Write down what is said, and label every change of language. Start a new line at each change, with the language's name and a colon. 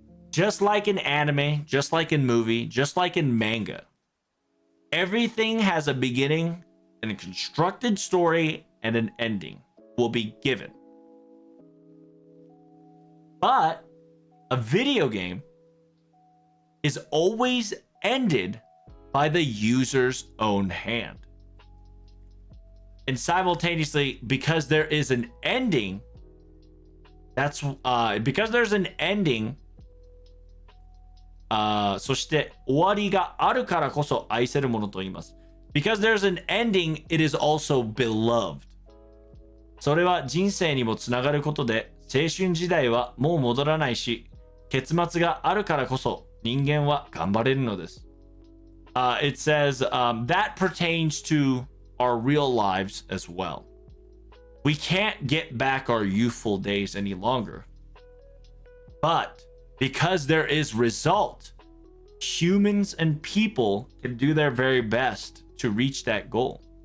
English: Just like in anime, just like in movie, just like in manga, everything has a beginning and a constructed story and an ending will be given. But a video game is always ended by the user's own hand. And simultaneously, because there is an ending, because there's an ending,
Japanese: そして終わりがあるからこそ愛せるものと言います。
English: Because there's an ending, it is also beloved.
Japanese: それは人生にもつながることで、青春時代はもう戻らないし、結末があるからこそ人間は頑張れるのです。
English: It says that pertains to our real lives as well. We can't get back our youthful days any longer. But because there is result, humans and people can do their very best to reach that goal.